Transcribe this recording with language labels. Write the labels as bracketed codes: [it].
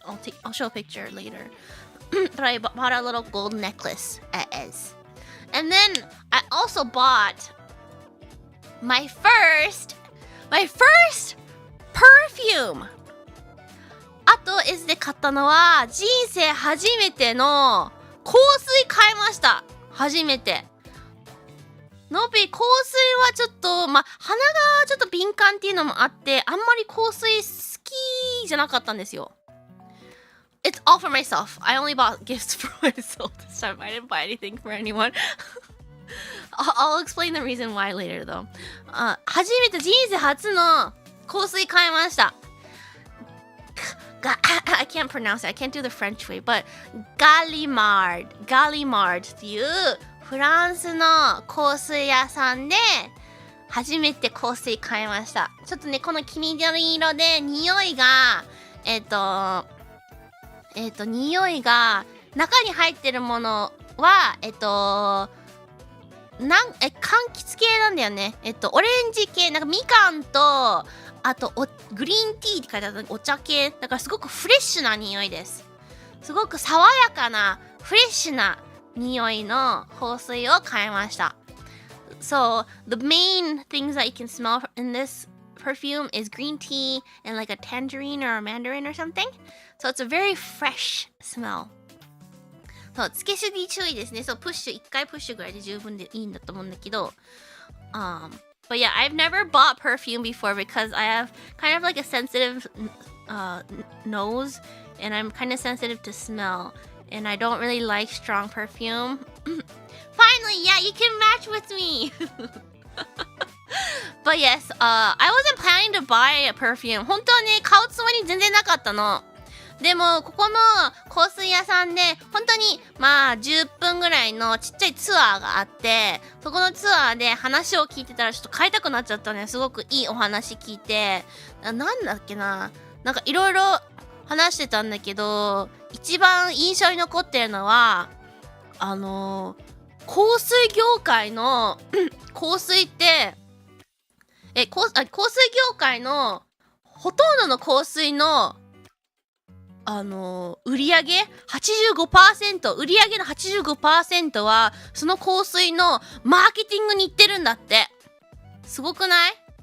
[en] I'll show a picture later. But I bought a little gold necklace at Ez. And then I also bought my first perfume. [ja] あと Ez で買ったのは人生初めての香水買いました。初めて。のび香水はちょっと鼻がちょっと敏感っていうのもあってあんまり香水好きじゃなかったんですよ。 [en] It's all for myself. I only bought gifts for myself this time. I didn't buy anything for anyone. I'll explain the reason why later though. [ja] 初めて人生初の香水買いました。 [en] I can't pronounce it. I can't do the French way. [ja] But Gallimard っていうフランスの香水屋さんで初めて香水買いました。ちょっとね、この黄緑色で匂いが中に入ってるものは柑橘系なんだよね。オレンジ系、なんかみかんとあとグリーンティーって書いてあるお茶系だからすごくフレッシュな匂いです。すごく爽やかなフレッシュな匂いの香水を買いました。 [en] So the main things that you can smell in this perfume is green tea and like a tangerine or a mandarin or something. So it's a very fresh smell. [ja] そう、つけすぎ注意ですね。そう、1回プッシュぐらいで十分でいいんだと思うんだけど。 [en] But yeah, I've never bought perfume before because I have kind of like a sensitive nose and I'm kind of sensitive to smell and I don't really like strong perfume. Finally, yeah, you can match with me. But yes, I wasn't planning to buy a perfume. [ja] 本当はね、買うつもり全然なかったの。でも、ここの香水屋さんで、本当に、10分ぐらいのちっちゃいツアーがあって、そこのツアーで話を聞いてたらちょっと買いたくなっちゃったね。すごくいいお話聞いて。なんだっけな、なんかいろいろ話してたんだけど、一番印象に残ってるのは香水業界の香水って香水業界のほとんどの香水の売り上げ 85%、売り上げの 85% はその香水のマーケティングに行ってるんだって。すごくない？